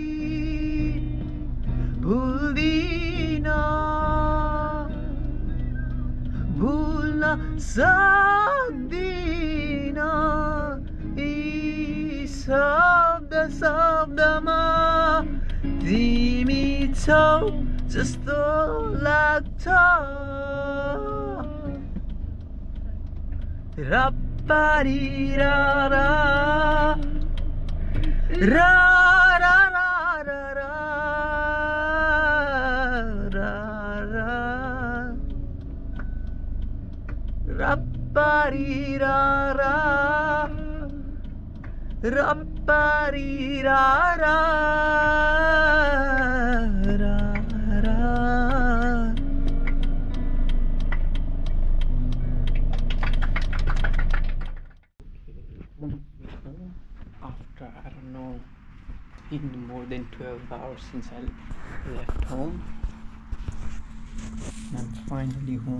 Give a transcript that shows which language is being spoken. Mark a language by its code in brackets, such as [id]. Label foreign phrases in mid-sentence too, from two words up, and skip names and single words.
[ne] भुल्दिन भुल्न सक्दिन यी शब्दमा तिमी छौ जस्तो लाग्छ रप्पारी रा रा रा रा रा रा रा रा रप्पारी रा रा रप्पारी रा रा [en] रा रा After, I don't know, in more than 12 hours since I left home, I'm finally home.